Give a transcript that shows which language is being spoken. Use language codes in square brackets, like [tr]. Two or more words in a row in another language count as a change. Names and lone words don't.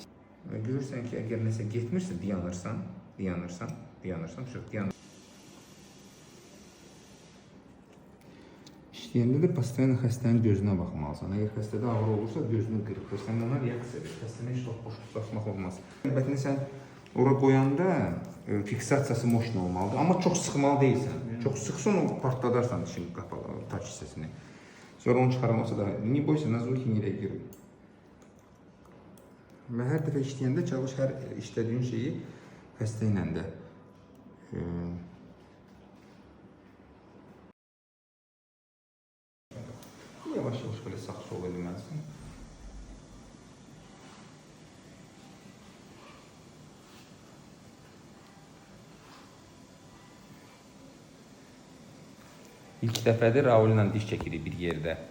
[az] Görürsən ki, əgər nəsə getmirsə, dayanırsan, İşləyəndə də postoyanно xəstənin gözünə baxmalısan. Əgər xəstədə ağrı olursa, gözünü qırıb. Sən ona reaksiya ver. Xəstəni heç vaxt boş tutmaq olmaz. Əlbəttə sən ora qoyanda fiksasiyası moşun olmalıdır. Amma çox sıxmalı deyilsən. Çox sıxsan, o partladarsan dişin qapalı, taç hissəsini. Sonra onu çıxarmasa da, [ru] не бойся, на звуки не реагируй. [az] Və hər dəfə işləyəndə çalış hər işlədiyin şeyi xəstə ilə də yavaş-yavaş belə sağ-sol eləməlisən. İlk dəfədir Raul ilə diş çəkirik bir yerdə.